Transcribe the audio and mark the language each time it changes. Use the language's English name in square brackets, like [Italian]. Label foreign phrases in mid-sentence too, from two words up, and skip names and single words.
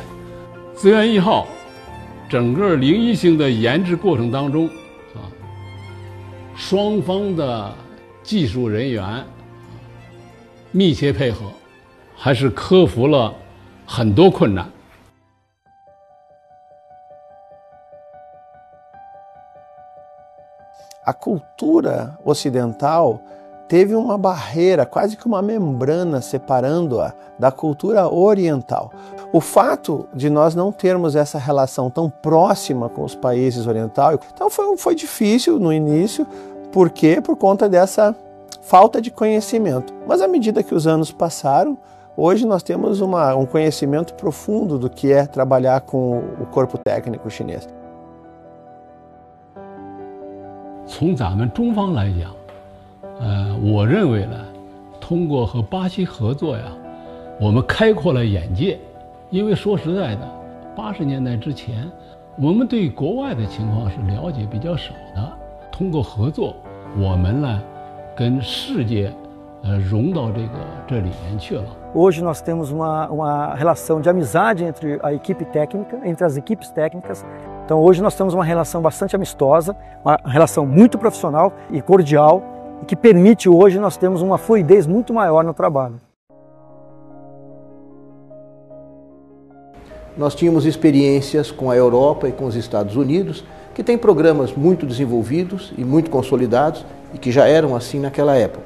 [Chinese] 资源1号整个01星的研制过程当中双方的技术人员密切配合，还是克服了很多困难。 [Portuguese] A cultura ocidental teve uma barreira, quase que uma membrana separando-a da cultura oriental. O fato de nós não termos essa relação tão próxima com os países orientais, então foi difícil no início, por quê? Por conta dessa falta de conhecimento. Mas à medida que os anos passaram, hoje nós temos um conhecimento profundo do que é trabalhar com o corpo técnico chinês. [Chinese] 从咱们中方来讲，我认为呢，通过和巴西合作呀，我们开阔了眼界。因为说实在的，80年代之前，我们对国外的情况是了解比较少的。通过合作，我们呢，跟世界融到这里面去了。 [Portuguese] Hoje nós temos uma relação de amizade entre a equipe técnica, entre as equipes técnicas. Então hoje nós temos uma relação bastante amistosa, uma relação muito profissional e cordial, e que permite hoje nós termos uma fluidez muito maior no trabalho. Nós tínhamos experiências com a Europa e com os Estados Unidos, que têm programas muito desenvolvidos e muito consolidados, e que já eram assim naquela época.